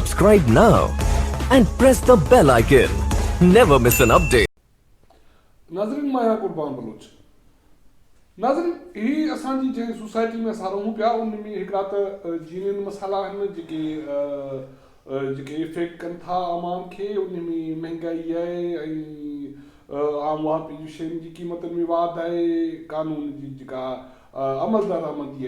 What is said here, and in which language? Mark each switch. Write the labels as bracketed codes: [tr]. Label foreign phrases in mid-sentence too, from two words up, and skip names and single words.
[en] Subscribe now and press the bell icon. Never miss an update. [sd] नाज़रीन मां कुर्बान बलोच नाज़रीन ही असांजी जंहिं सोसाइटी में असां रहूं पिया उन में हिकिड़ा त जीवन मसाला आहिनि जेके इफेक्ट कनि था आवाम खे उन में महांगाई आहे ऐं आम वापी जी शयुनि जी क़ीमतनि में वाध आहे कानून जी जेका अमल दरामदी